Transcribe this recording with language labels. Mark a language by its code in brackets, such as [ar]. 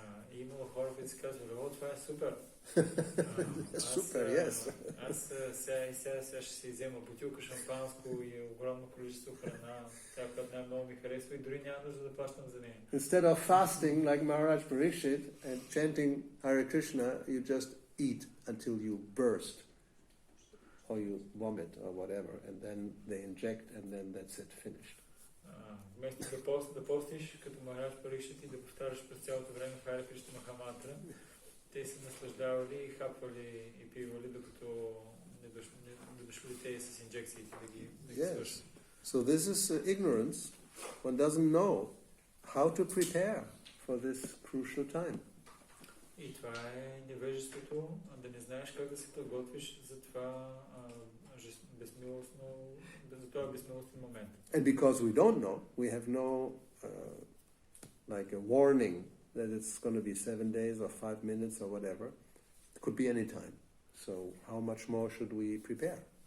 [bg] И имало хора, които си казвали, о, това е супер. Супер, [en] yes. [bg] Аз сега ще си взема бутилка шампанско и огромно количество храна, тя, която най-много ми харесва и дори няма нужда да плащам за нея. [en] Instead of fasting like Maharaj Parikshit and chanting Hare Krishna, you just eat until you burst or you vomit or whatever, and then they inject and then that's it, finished. [bg] Вместо да постиш като Махарадж Парикшит и да повтаряш през цялото време Харе Кришна Махамантра, те се наслаждавали и хапвали и пивали, докато не дошли те с инжекциите да ги свършат. [en] So this is ignorance One doesn't know how to prepare for this crucial time. [bg] И това е невежеството, да не знаеш как да се подготвиш за това безмилостно, за този безмилостен момент. [en] And because we don't know, we have no like a warning that it's going to be 7 days or 5 minutes or whatever. It could be any time. So how much more should we prepare?